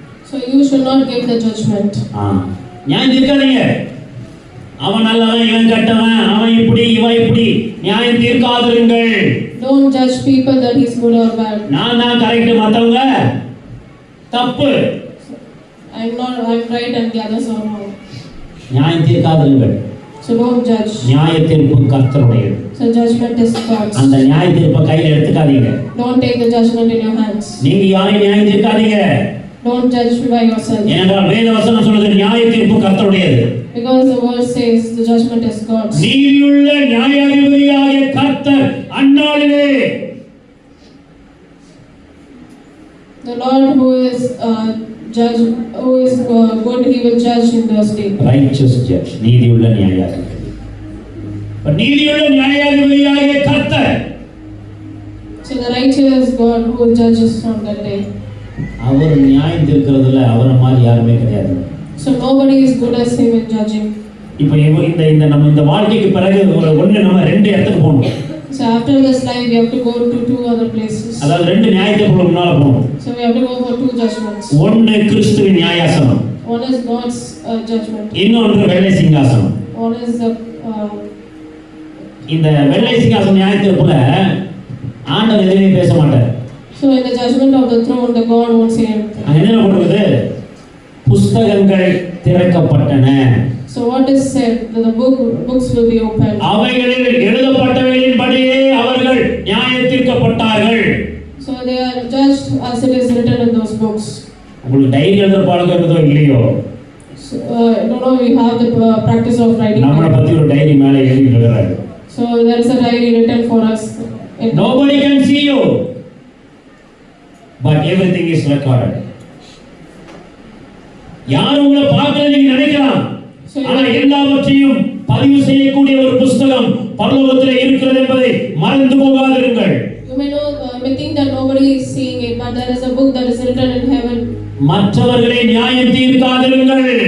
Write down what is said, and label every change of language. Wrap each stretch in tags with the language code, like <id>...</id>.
<en>So you should not give the judgment.</en> <ta>நியாயம் தீர்க்காதீங்க. அவன் நல்லவன், இவன் கெட்டவன், அவன் இப்படி இவன் இப்படி. நியாயம் தீர்க்காதீர்கள்.</ta> <en>Don't judge people that he's good or bad.</en> <ta>நான் தான் கரெக்ட், மத்தவங்க தப்பு.</ta> <en>I'm right and the others are wrong.</en> <ta>நியாயம் தீர்க்காதீர்கள்.</ta> <en>So don't judge.</en> <ta>நியாய தீர்ப்பு கர்த்தருடையது.</ta> <en>So judgment is God's.</en> <ta>அந்த நியாய தீர்ப்பை கையில எடுத்துக்காதீங்க.</ta> <en>Don't take the judgment in your hands.</en> <ta>நீங்க யாரையும் நியாயம் தீர்க்காதீங்க.</ta> <en>Don't judge by yourself.</en> <ta>ஏனென்றால் வேத வசனம் சொல்லுது நியாய தீர்ப்பு கர்த்தருடையது.</ta> <en>Because the word says the judgment is God's.</en> <ta>நீதியுள்ள நியாயாதிபதியாகிய கர்த்தர் அந்நாளிலே,</ta> <en>The Lord who is judge, who is good, he will judge in those days. righteous judge,</en> <ta>நீதியுள்ள நியாயாதிபதி. நீதியுள்ள நியாயாதிபதியாகிய கர்த்தர்,</ta> <en>So the righteous God who judges on that day.</en> <ta>அவர் நியாயம் தீர்க்கிறதுல அவரை மாதிரி யாருமே கிடையாது.</ta> <en>So nobody is good as him in judging.</en> <ta>இப்போ இந்த நம்ம இந்த வாழ்க்கைக்கு பிறகு நம்ம 2 இடத்துக்கு போகணும்.</ta> <en>So after this life we have to go to 2 other places.</en> <ta>அதாவது 2 நியாயத்தீர்ப்புக்கு முன்னால போகணும்.</ta> <en>So we have to go for 2 judgments.</en> <ta>ஒன்று கிறிஸ்துவின் நியாயாசனம்,</ta> <en>One is God's judgment.</en> <ta>இன்னொன்று வெள்ளை சிங்காசனம்.</ta> <en>One is the</en> <ta>இந்த வெள்ளை சிங்காசன நியாயத்தீர்ப்புல ஆண்டவர் எதுவுமே பேச மாட்டார்.</ta> <en>So in the judgment of the throne, the God won't say anything.</en> <ta>அங்க என்ன போடுறது? புஸ்தகங்கள் திறக்கப்பட்டன.</ta> <en>So what is said? That the books will be opened.</en> <ta>அவைகளில் எழுதப்பட்டவைகளின்படியே அவர்கள் நியாயத்தீர்க்கப்பட்டார்கள்.</ta> <en>So they are judged as it is written in those books.</en> <ta>உங்களுக்கு diary எழுதுற பழக்கம் இருக்குதோ இல்லையோ?</ta> <en>So I don't know, we have the practice of writing.</en> <ta>நம்மளை பத்தி ஒரு டைரி மேலே எழுதி எழுதுறாரு.</ta> <en>So there is a diary written for us. Nobody can see you, but everything is recorded.</en> <ta>யாரும் உங்களை பார்க்கல நீங்க நினைக்கலாம், ஆனா எல்லாவற்றையும் பதிவு செய்யக்கூடிய ஒரு புத்தகம் பரலோகத்திலே இருக்கிறது என்பதை மறந்து போகாதிருங்கள்.</ta> <en>You may think that nobody is seeing it, but there is a book that is written in heaven.</en> <ta>மற்றவர்களை நியாயம் தீர்க்காதிருங்கள்.</ta>